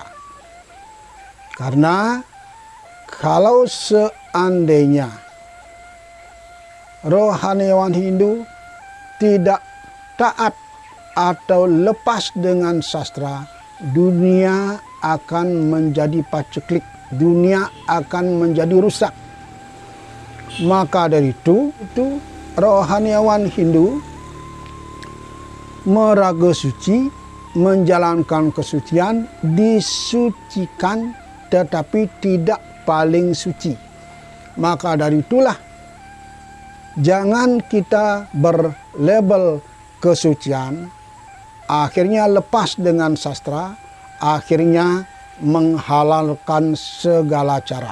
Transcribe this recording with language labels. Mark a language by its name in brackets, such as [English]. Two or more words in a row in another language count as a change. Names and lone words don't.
[Indonesian] Karena kalau seandainya rohaniawan Hindu tidak taat atau lepas dengan sastra, dunia akan menjadi paceklik, dunia akan menjadi rusak. Maka dari itu rohaniawan Hindu meraga suci, menjalankan kesucian, disucikan tetapi tidak paling suci. Maka dari itulah jangan kita berlabel kesucian, akhirnya lepas dengan sastra, akhirnya menghalalkan segala cara.